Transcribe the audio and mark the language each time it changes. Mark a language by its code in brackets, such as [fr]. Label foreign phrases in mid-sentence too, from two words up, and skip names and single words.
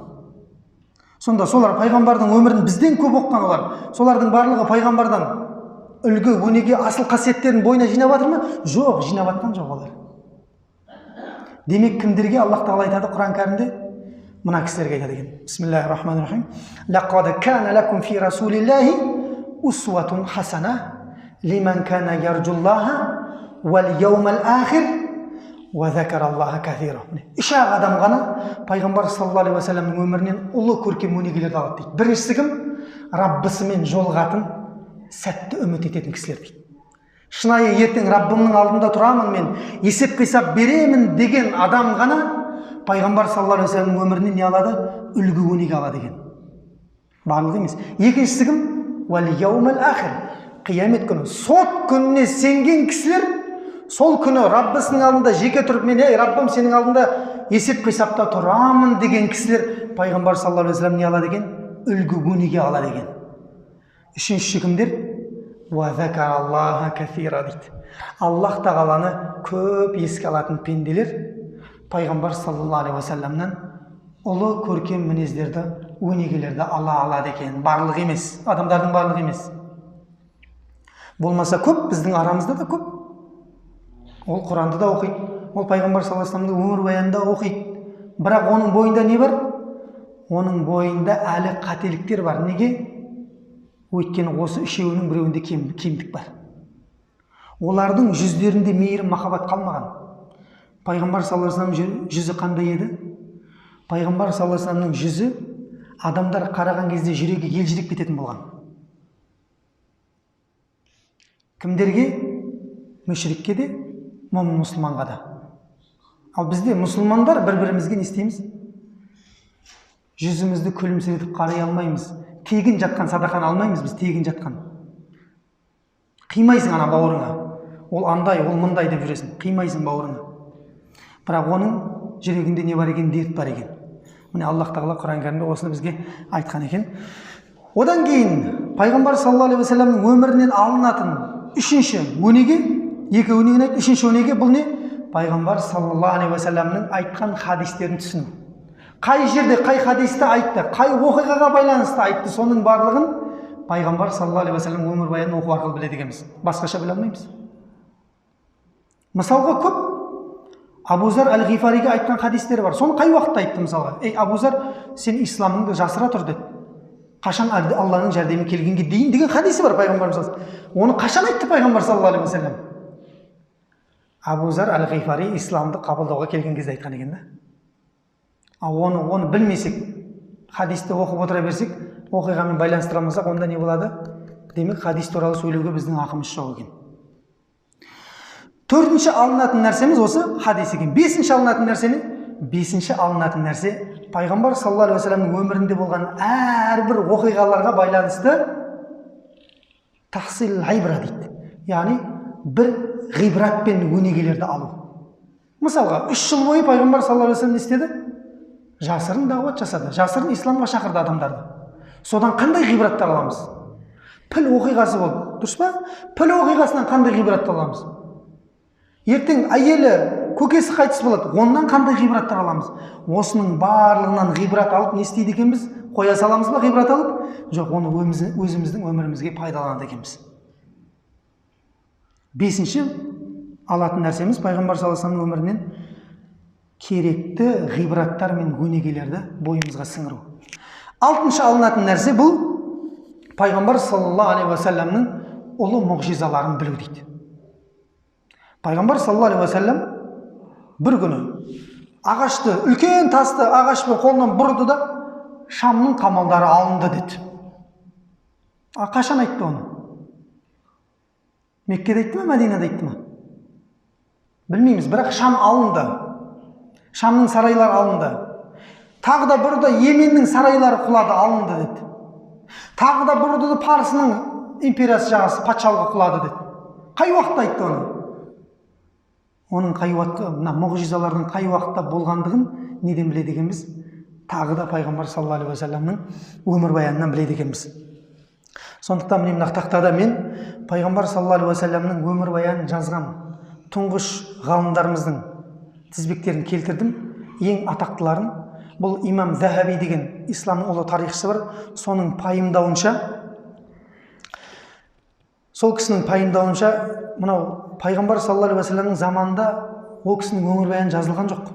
[kk] Сонда солар пайғамбардың өмірін бізден көп оқыған олар. Солардың барлығы пайғамбардан үлгі өнеге асыл қасиеттерін бойына жинап жатыр ма? Жоқ, жинап жатқан жоқ олар. Демек кімдерге Аллах тағала айтады Құран кәрімде? Мына кісілерге айтады екен. [ar] بسم الله الرحمن الرحيم. لقد كان لكم في رسول الله أسوة حسنة لمن كان يرجو الله واليوم الآخر وذكر الله كثيرا. [kk] Үш адам ғана пайғамбар [ar] صلى الله عليه وسلم [kk] өмірінен ұлы көркем өнегелерді алады дейді. Біріншісі кім? Раббысымен жолығатын, сәтті үміт ететін кісілер дейді. Шынайы ертең Раббымның алдында тұрамын, мен есеп қисап беремін деген адам ғана пайғамбар [ar] صلى الله عليه وسلم [kk] өмірінен не алады? Үлгі өнеге алады екен. Барлығы емес. Екіншісі кім? [ar] واليوم الآخر. [kk] Қиямет күні, сот күніне сенген кісілер, сол күні Раббысының алдында жеке тұрып, мен Раббым сенің алдында есеп қисапта тұрамын деген кісілер пайғамбар [ar] صلى الله عليه وسلم [kk] не алады екен? Үлгі өнеге алады екен. Үшінші кімдер? [ar] وذكر الله كثيرا [kk] дейді. Аллах тағаланы көп еске алатын пенделер пайғамбар [ar] صلى الله عليه وسلم [kk] ұлы көркем мінездерді, өнегелерді ала алады екен. Барлық емес, адамдардың барлығы емес. Болмаса көп, біздің арамызда да көп. Ол Құранды да оқиды, ол пайғамбар [ar] صلى الله عليه وسلم [kk] өмір баянында оқиды. Бірақ оның бойында не бар? Оның бойында әлі қателіктер бар. Неге? Өйткені осы үшеуінің біреуінде кемдік бар. Олардың жүздерінде мейірім, махаббат қалмаған. Пайғамбар [ar] صلى الله عليه وسلم [kk] жүзі қандай еді? Пайғамбар [ar] صلى الله عليه وسلم [kk] жүзі адамдар қараған кезде жүрегі елжіреп кететін болған. Кімдерге? Мүшрикке де, момын мұсылманға да. Ал бізде мұсылмандар бір-бірімізге не істейміз? Жүзімізді күлімсіретіп қарай алмаймыз. Тегін жатқан садақаны алмаймыз біз, тегін жатқан. Қимайсың ана бауырыңа. Ол андай, ол мындай деп жүресің. Қимайсың бауырыңа. Бірақ оның жүрегінде не бар екен? Дерт бар екен. Міне Аллах тағала Құран кәрімде осыны бізге айтқан екен. Одан кейін пайғамбар [ar] صلى الله عليه وسلم [kk] өмірінен алынатын үшінші өнеге, екі өнегені айтты. Үшінші өнеге бұл не? Пайғамбар [ar] صلى الله عليه وسلم [kk] айтқан хадистерін түсіну. Қай жерде, қай хадисті айтты, қай оқиғаға байланысты айтты, соның барлығын пайғамбар [ar] صلى الله عليه وسلم [kk] өмір баянын оқу арқылы біледі екенбіз. Басқаша біле алмаймыз. Мысалға көп Абу Зар әл-Ғифариге айтқан хадистері бар. Соны қай уақытта айтты мысалға? Ей Абу Зар, сен исламыңды жасыра тұр деді. Қашан Алланың жәрдемі келгенге дейін деген хадисі бар пайғамбарымыз. Оны қашан айтты пайғамбар [ar] صلى الله عليه وسلم? [kk] Абу Зар әл-Ғифари исламды қабылдауға келген кезде айтқан екен да. Оны білмесек, хадисті оқып отыра берсек, оқиғамен байланыстыра алмасақ, онда не болады? Демек, хадис туралы сөйлеуге біздің ақымыз жоқ екен. Төртінші алынатын нәрсеміз осы хадис екен. Бесінші алынатын нәрсе пайғамбар [ar] صلى الله عليه وسلم [kk] өмірінде болған әрбір оқиғаларға байланысты [ar] تحصيل عبرة [kk] дейді. Яғни бір ғибрат пен өнегелерді алу. Мысалға, 3 жыл бойы пайғамбар [ar] صلى الله عليه وسلم [kk] не істеді? Жасырын дағуат жасады, жасырын исламға шақырды адамдарды. Содан қандай ғибраттар аламыз? Піл оқиғасы болды, дұрыс па? Піл оқиғасынан қандай ғибраттар аламыз? Ертең әйелі, көкесі қайтыс болады, онdan қандай ғибраттар аламыз? Осының барлығынан ғибрат алып не істейді екенбіз? Қоя саламыз ба ғибрат алып? Жоқ, оны өзіміздің өмірімізге пайдаланады екенбіз. Бесінші алатын нәрсеміз пайғамбар [ar] صلى الله عليه وسلم [kk] өмірінен керекті ғибраттар мен өнегелерді бойымызға сіңіру. Алтыншы алынатын нәрсе бұл пайғамбар [ar] صلى الله عليه وسلم [kk] ұлы мұғжизаларын білу дейді. Пайғамбар [ar] صلى الله عليه وسلم [kk] бір күні ағашты, үлкен тасты ағашпен қолынан бұрды да Шамның қамалдары алынды деді. Қашан айтты оны? Меккеде айтты ма, Мәдинада айтты ма? Білмейміз, бірақ Шам алынды. Шамның сарайлары алынды. Тағы да бұрды Йеменнің сарайлары құлады, алынды деді. Тағы да бұрды Парсының империясы жағасы патшалығы құлады деді. Қай уақытта айтты оны? Оның қай уақытта, мына мұғжизалардың қай уақытта болғандығын неден біледі екенбіз? Тағы да пайғамбар [ar] صلى الله عليه وسلم [kk] өмір баянынан біледі екенбіз. Сондықтан мына тақтада мен пайғамбар [ar] صلى الله عليه وسلم [kk] өмір баянын жазған тұңғыш ғалымдарымыздың тізбектерін келтірдім. Ең атақтыларын бұл имам Захаби деген исламның ұлы тарихшысы бар. Соның пайымдауынша сол кісінің пайымдауынша, мынау пайғамбар [ar] صلى الله عليه وسلم [kk] заманында ол кісінің өмірбаяны жазылған жоқ.